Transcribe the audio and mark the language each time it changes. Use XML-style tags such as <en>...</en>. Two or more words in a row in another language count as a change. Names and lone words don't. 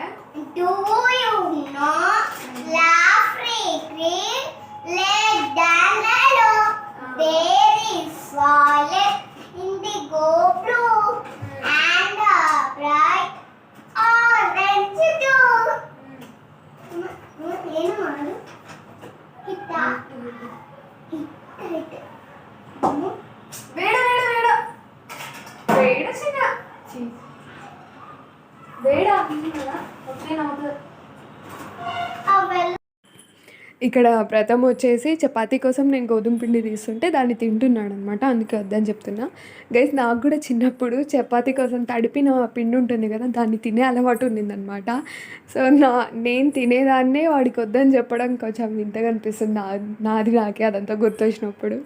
<en>Do you know? Lovely green, red and yellow. There is violet, indigo blue, and a bright orange too.</en> <kn>ಏನು ಮಾಡು ಹಿಟ್ಟ ಹಿಟ್ಟ ಬೇಡ ಬೇಡ ಬೇಡ ಬೇಡ ಚಿನ್ನ ಬೇಡ ಅವೆಲ್ಲ.</kn> <te>ఇక్కడ ప్రథమ్ వచ్చేసి చపాతీ కోసం నేను గోధుమ పిండి తీస్తుంటే దాన్ని తింటున్నాడు అనమాట, అందుకే వద్దని చెప్తున్నా. గైస్, నాకు కూడా చిన్నప్పుడు చపాతీ కోసం తడిపిన పిండి ఉంటుంది కదా, దాన్ని తినే అలవాటు ఉండిందనమాట. సో నేను తినేదాన్నే వాడికి వద్దని చెప్పడం కొంచెం వింతగా అనిపిస్తుంది నాకే అదంతా గుర్తొచ్చినప్పుడు.</te>